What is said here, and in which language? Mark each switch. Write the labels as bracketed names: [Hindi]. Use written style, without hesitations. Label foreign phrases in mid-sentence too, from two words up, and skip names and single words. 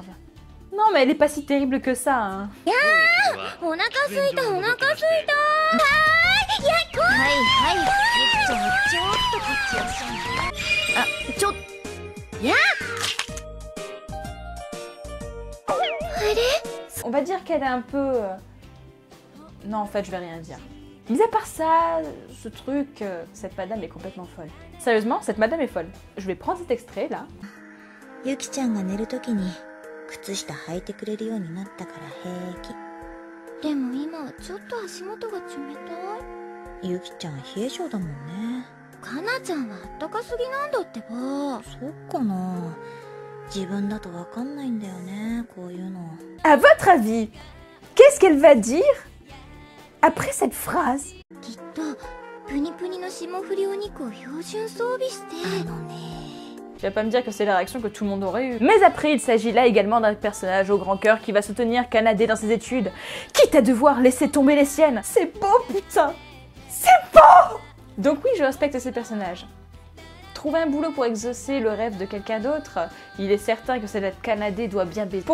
[French] Non, mais elle est pas si terrible que ça, hein. On va dire qu'elle est un peu... Non, en fait, je vais rien dire. Mis à part ça, ce truc, cette madame est complètement folle. Sérieusement, cette madame est folle. Je vais prendre cet extrait, là. [Japanese] Yuki-chanが寝るときに靴下履いてくれるようになったから平気。でも今はちょっと足元が冷たい。ユキちゃん冷え性だもんね。かなちゃんはあったかすぎなんだってば。そっかな。自分だとわかんないんだよね、こういうの。 [French] À votre avis, qu'est-ce qu'elle va dire après cette phrase? [Japanese] きっとプニプニの霜降りお肉を標準装備して。 [French] Tu vas pas me dire que c'est la réaction que tout le monde aurait eue. Mais après, il s'agit là également d'un personnage au grand cœur qui va soutenir Kanade dans ses études, quitte à devoir laisser tomber les siennes. C'est beau, putain! C'est beau! Donc oui, je respecte ces personnages. Trouver un boulot pour exaucer le rêve de quelqu'un d'autre, il est certain que cette Kanade doit bien baiser.